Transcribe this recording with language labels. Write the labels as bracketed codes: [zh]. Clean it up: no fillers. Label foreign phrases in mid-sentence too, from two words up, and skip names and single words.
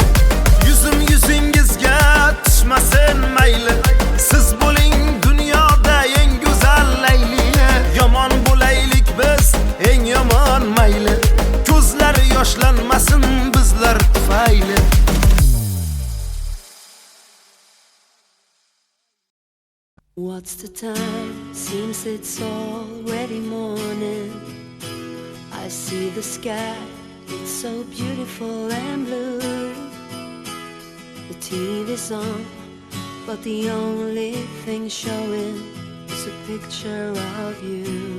[uz] Yuzingizga tushmasin mayli, siz bo'ling dunyoda eng go'zal layli. Yomon bo'laylik biz eng yomon mayli, ko'zlar yoshlanmasin bizlar tufayli. [en] What's the time? Seems it's already morning. I see the sky, it's so beautiful and blue. The TV's on, but the only thing showing is a picture of you.